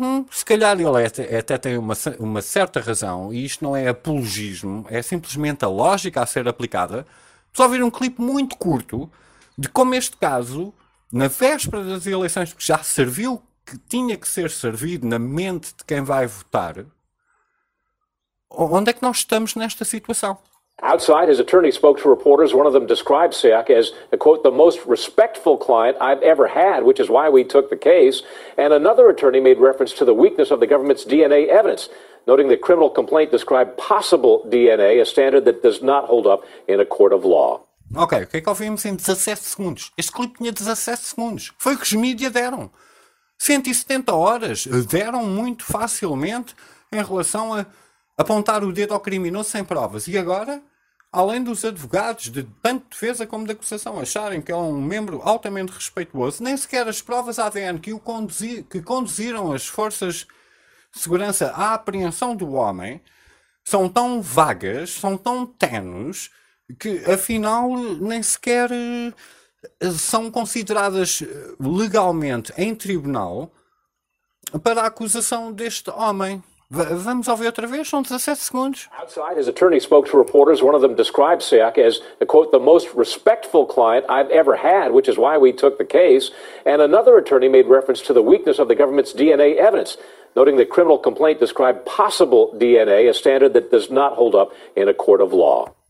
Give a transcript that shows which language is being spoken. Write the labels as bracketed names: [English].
[Portuguese] Se calhar ele até tem uma certa razão, e isto não é apologismo, é simplesmente a lógica a ser aplicada. Só ouvir um clipe muito curto de como este caso, na véspera das eleições, que já serviu, que tinha que ser servido na mente de quem vai votar, onde é que nós estamos nesta situação? [English] Outside, his attorney spoke to reporters. One of them described Siak as, quote, the most respectful client I've ever had, which is why we took the case. And another attorney made reference to the weakness of the government's DNA evidence, noting the criminal complaint described possible DNA, a standard that does not hold up in a court of law. [Portuguese] Ok, o que é que ouvimos em 17 segundos? Este clipe tinha 17 segundos. Foi o que os mídias deram. 170 horas deram muito facilmente em relação a apontar o dedo ao criminoso sem provas. E agora, além dos advogados de tanto defesa como de acusação acharem que é um membro altamente respeitoso, nem sequer as provas ADN que conduziram as forças de segurança à apreensão do homem são tão vagas, são tão ténues, que afinal nem sequer são consideradas legalmente em tribunal para a acusação deste homem. Vamos ouvir outra vez, são 17 segundos. [English] Outside, his attorney spoke to reporters. One of them described Siak as, quote, the most respectful client I've ever had, which is why we took the case. And another attorney made reference to the weakness of the government's DNA evidence, noting the criminal complaint described possible DNA, a standard that does not hold up in a court of law.